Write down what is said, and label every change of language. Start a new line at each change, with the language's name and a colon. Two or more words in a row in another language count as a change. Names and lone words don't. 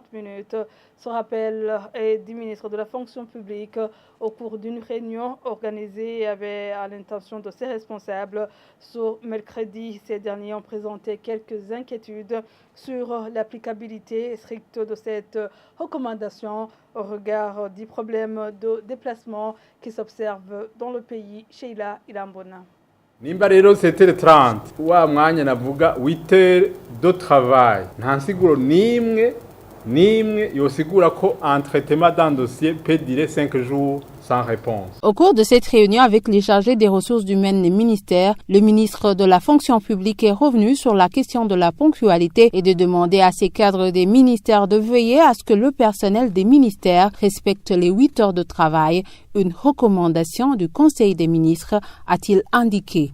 French: Ce rappel est du ministre de la fonction publique au cours d'une réunion organisée à l'intention de ses responsables. Ce mercredi, ces derniers ont présenté quelques inquiétudes sur l'applicabilité stricte de cette recommandation au regard du problème de déplacement qui s'observe dans le pays. Sheila Ilambona.
Rundi: Nimba rero 7h30 wa mwanya navuga 8h
French: de travail
Rundi: nta nsiguro nimwe yosigura ko
French: un traitement d'un dossier peut durer 5 jours sans réponse. Au cours de cette réunion avec les chargés des ressources humaines des ministères, le ministre de la fonction publique est revenu sur la question de la ponctualité et de demander à ses cadres des ministères de veiller à ce que le personnel des ministères respecte les 8 heures de travail, une recommandation du Conseil des ministres, a-t-il indiqué.